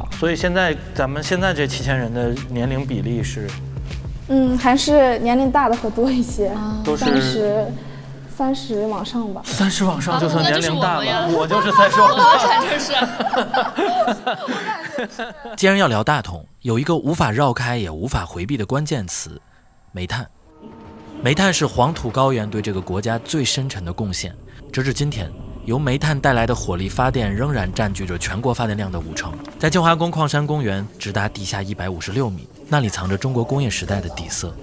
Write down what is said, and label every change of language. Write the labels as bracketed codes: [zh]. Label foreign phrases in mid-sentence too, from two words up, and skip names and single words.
[zh] 所以現在咱們現在這7000人的年齡比例是？還是年齡大的會多一些，都是 30往上吧。 30往上就算年齡大了，我就是30往上。既然要聊大同，有一個無法繞開也無法迴避的關鍵詞：煤炭。煤炭是黃土高原對這個國家最深沉的貢獻。直至今天，由煤炭帶來的火力發電仍然佔據着全國發電量的50%。在清華宮礦山公園，直達地下156米，那裡藏着中國工業時代的底色。